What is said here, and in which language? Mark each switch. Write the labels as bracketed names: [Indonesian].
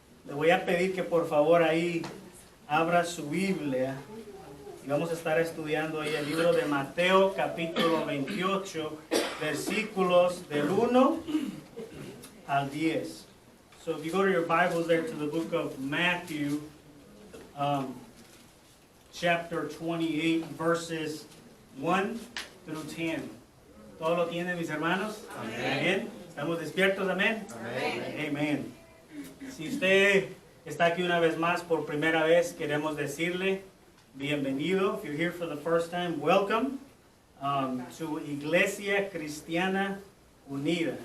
[Spanish] Le voy a pedir que por favor ahí abra su Biblia y vamos a estar estudiando ahí el libro de Mateo capítulo 28 versículos del 1 al 10. [English] So if you go to your Bibles there to the book of Matthew chapter 28 verses 1 through 10. [Spanish] ¿Todo lo tienen mis hermanos? Amén. ¿Estamos despiertos? Amén. Amén. Si usted está aquí una vez más por primera vez, queremos decirle bienvenido. [English] If you're here for the first time, welcome to Iglesia Cristiana Unida.